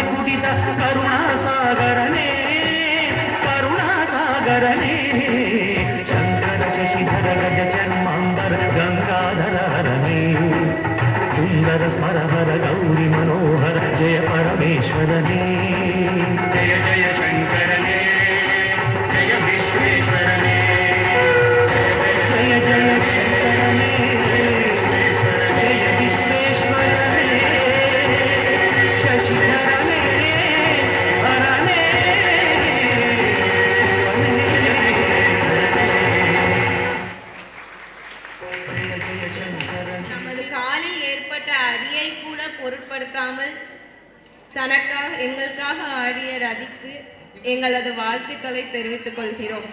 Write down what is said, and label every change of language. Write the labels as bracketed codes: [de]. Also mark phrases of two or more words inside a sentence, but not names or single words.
[kn] ಕುಡಿದ ಕರುಣಾಸಾಗರನೇ ಕರುಣಾಸಾಗರನೇ ಶಂಕರ ಶಶಿಧರ ಗಜ ಚರ್ಮಾಂಬರ ಗಂಗಾಧರ ಹರನೇ ಸುಂದರ ಸ್ಮರಹರ ಗೌರಿ ಮನೋಹರ ಜಯ ಪರಮೇಶ್ವರನೇ ಜಯ ಜಯ ಶಂಕರನೇ ಜಯ ವಿಶ್ವೇಶ್ವರನೇ ಜಯ ಜಯ ಶಂಕರನೇ ಜಯ ವಿಶ್ವೇಶ್ವರನೇ ಶಶಿಧರನೇ ಹರನೇ [ta] நமது காலில் ஏற்பட்ட அடியை கூட பொருட்படுத்தாமல் தனக்காக எங்களுக்காக ஆடிய ரதிக்கு எங்களது வாழ்த்துக்களை தெரிவித்துக் கொள்கிறோம்.